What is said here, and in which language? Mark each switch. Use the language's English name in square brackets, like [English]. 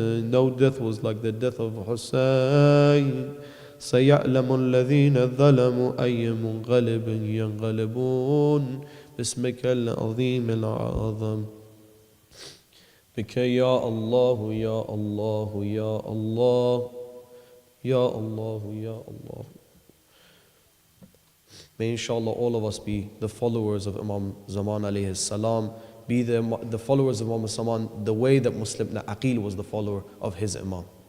[English] No death was like the death of Hussein. [Arabic] سيعلم الذين ظلموا أي منقلب ينقلبون باسمك العظيم الأعظم بك يا الله يا الله يا الله يا الله يا الله. [English] May inshallah all of us be the followers of Imam Zaman alayhi salam, be the followers of Imam Zaman the way that Muslim ibn Aqil was the follower of his Imam.